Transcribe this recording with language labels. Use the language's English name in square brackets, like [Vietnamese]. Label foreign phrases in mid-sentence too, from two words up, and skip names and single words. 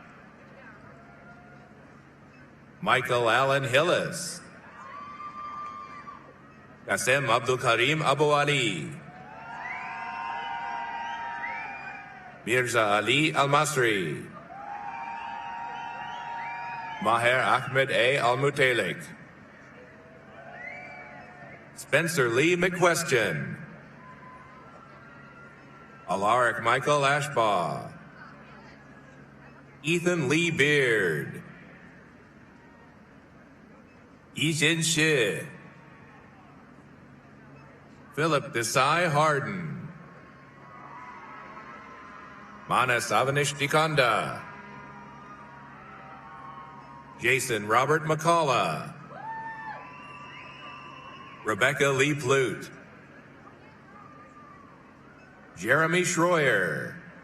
[English] Michael Allen Hillis, Qasem Abdul Karim Abu Ali, Mirza Ali Al-Masri, Maher Ahmed A. Al-Mutalik, Spencer Lee McQuestion, Alaric Michael Ashbaugh, Ethan Lee Beard, Yijin Shi, Philip Desai Harden, Manas Avanish Dikanda, Jason Robert McCullough, Rebecca Lee Plute, Jeremy Schroyer,